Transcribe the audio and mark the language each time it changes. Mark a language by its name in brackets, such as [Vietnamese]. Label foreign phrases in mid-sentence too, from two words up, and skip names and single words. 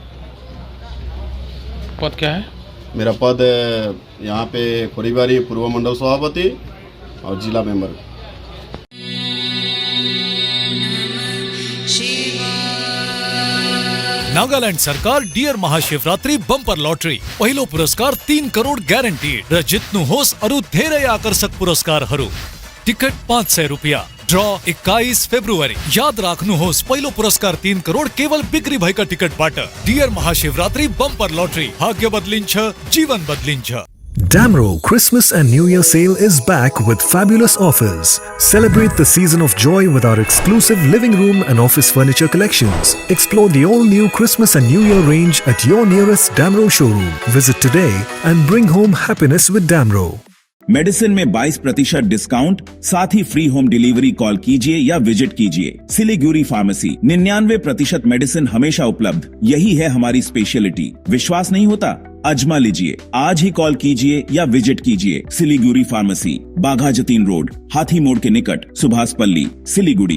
[Hindi] पद क्या है? मेरा पद यहाँ पे खोरीबारी पूर्व मंडल सभापति और जिला मेंबर। [Nepali] नागालैंड सरकार डियर महाशिवरात्रि बंपर लॉटरी पहिलो पुरस्कार 3 करोड़ ग्यारंटीड र जित्नुहोस् अरु धेरै आकर्षक पुरस्कारहरू। टिकट 500 रुपियाँ। ड्र 21 फेब्रुअरी। याद राख्नुहोस् पहिलो पुरस्कार 3 करोड़ केवल बिक्री भएका टिकटबाट। डियर महाशिवरात्रि बंपर लॉटरी, भाग्य बदलिन्छ, जीवन बदलिन्छ। [English] Damro Christmas and New Year sale is back with fabulous offers. Celebrate the season of joy with our exclusive living room and office furniture collections. Explore the all-new Christmas and New Year range at your nearest Damro showroom. Visit today and bring home happiness with Damro. [Hindi] मेडिसिन में 22% डिस्काउंट, साथ ही [English] free home delivery. [Hindi] कॉल कीजिए या विजिट कीजिए सिलीगुड़ी फार्मेसी। 99% मेडिसिन हमेशा उपलब्ध, यही है हमारी स्पेशलिटी। विश्वास नहीं होता? अजमा लीजिए। आज ही कॉल कीजिए या विजिट कीजिए सिलीगुड़ी फार्मेसी, बाघा जतीन रोड, हाथी मोड़ के निकट, सुभाष पल्ली, सिलीगुड़ी।